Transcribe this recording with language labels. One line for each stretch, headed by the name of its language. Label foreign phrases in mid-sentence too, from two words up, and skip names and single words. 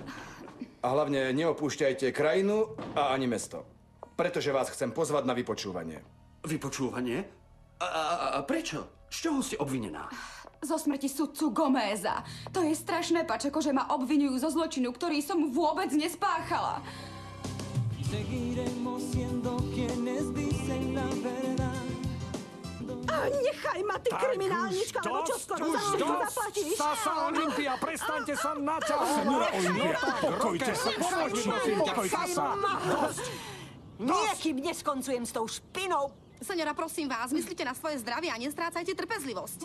Slovak: A hlavne neopúšťajte krajinu a ani mesto. Pretože vás chcem pozvať na vypočúvanie. Vypočúvanie? A prečo? Z čoho ste obvinená? Zo smrti sudcu Gomeza. To je strašné, Pačeko, že ma obvinujú zo zločinu, ktorý som vôbec nespáchala.
Spanish: Seguiremos siendo quienes dicen la verdad.
Slovak: Nechaj ma, ty kriminálnička, lebo čo skoro za všetko zaplatíš. Sasa, Olympia, prestaňte sa naťahovať. Señora Olympia, pokojte sa, pomôžte, pokojte sa. Niekým neskoncujem s tou špinou. Seňora, prosím vás, myslíte na svoje zdravie a nestrácajte trpezlivosť.